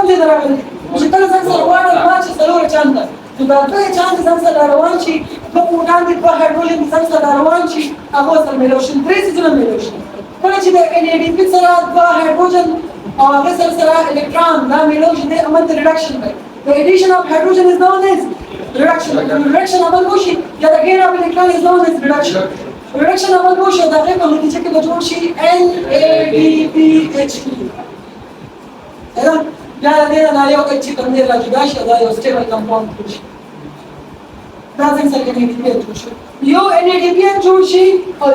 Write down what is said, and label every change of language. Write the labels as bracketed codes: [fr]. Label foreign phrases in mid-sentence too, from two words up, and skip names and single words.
[ps] ځای راغلي چې کله څنګه وایي ما چې څلور چاند نو دا په چاند څنګه روان شي په پروټون د په هایدروجن څنګه روان شي هغه سره ملوشن درې څه ملوشن کله چې د NADP سره په هایدروجن او هغه سره الکترون دا ملوشن د عمل ریډکشن دی [en] the addition of hydrogen is known as reduction [ps] reduction عمل وشي یا د [en] gain of electron is known as reduction [ps] reduction عمل وشي دا په نتیجه کې به جوړ شي NADPH دا دا نه یو چې کوم دی راځي دا شي دا یو سټیبل کمپاوند شي دا څنګه NADP جوړ شي یو NADP جوړ شي او